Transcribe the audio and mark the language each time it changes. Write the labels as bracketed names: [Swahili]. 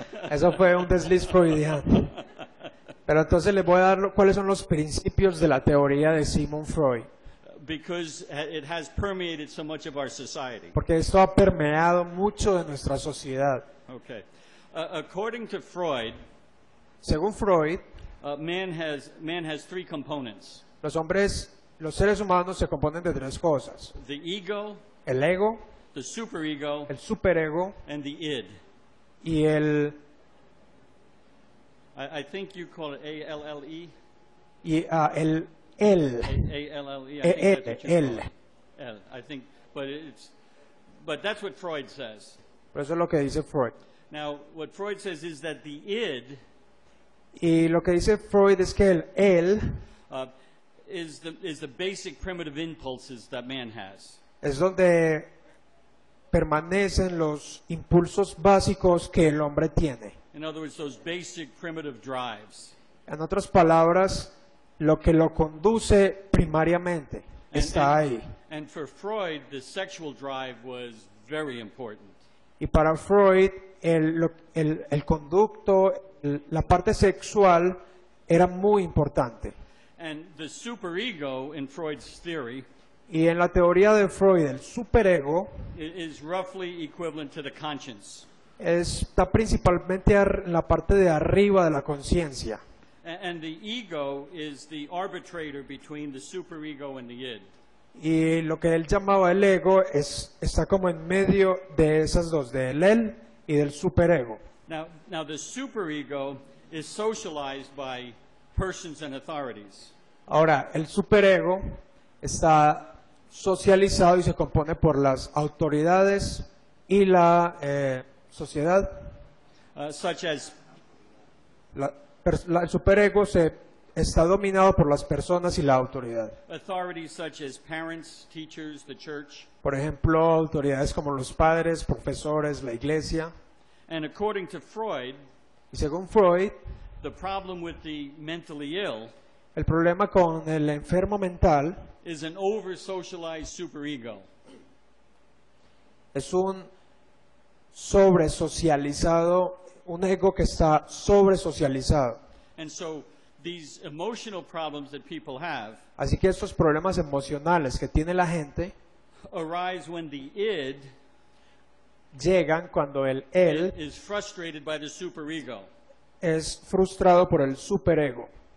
[Spanish] Eso fue un desliz freudiano. Pero entonces les voy a dar cuáles son los principios de la teoría de Sigmund Freud. [English] Because it has permeated so much of our society. [Spanish] Porque esto ha permeado mucho de nuestra sociedad. [English] Okay. According to Freud, [Spanish] Según Freud, [English] man has three components: [Spanish] los seres humanos se componen de tres cosas: [English] the ego, [Spanish] el ego, [English] the superego, [Spanish] el superego [English] and the id. [Spanish] y el [English] I think you call it A-L-L-E. [Spanish] el él. [English] A-L-L-E. I think that's what you [Spanish] él. [English] call it. L. I think, but that's what Freud says. [Spanish] Pero eso es lo que dice Freud. [English] Now, what Freud says is that the id [Spanish] Y lo que dice Freud es que el él [English] is the basic primitive impulses that man has. [Spanish] es donde permanecen los impulsos básicos que el hombre tiene. [English] In other words, those basic primitive drives. [Spanish] En otras palabras, lo que lo conduce primariamente está ahí. [English] And for Freud, the sexual drive was very important. [Spanish] Y para Freud, el conducto, la parte sexual era muy importante. [English] And the superego in Freud's theory [Spanish] Y en la teoría de Freud, el superego [English] is roughly equivalent to the conscience. [Spanish] está principalmente en la parte de arriba de la conciencia. [English] And the ego is the arbitrator between the superego and the id. [Spanish] Y lo que él llamaba el ego está como en medio de esas dos, del él y del superego. [English] Now the superego is socialized by persons and authorities. [Spanish] Ahora, el superego está socializado y se compone por las autoridades y la sociedad. [English] Such as [Spanish] El superego está dominado por las personas y la autoridad. [English] authorities such as parents, teachers, the church. [Spanish] Por ejemplo, autoridades como los padres, profesores, la iglesia. [English] And according to Freud, [Spanish] Y según Freud, [English] the problem with the mentally ill [Spanish] el problema con el enfermo mental [English] is an over-socialized superego. [Spanish] es un sobresocializado, un ego que está sobresocializado. [English] And so these emotional problems that people have [Spanish] Así que estos problemas emocionales que tiene la gente [English] arise when the id [Spanish] llegan cuando el él [English] is frustrated by the superego. [Spanish] es frustrado por el superego.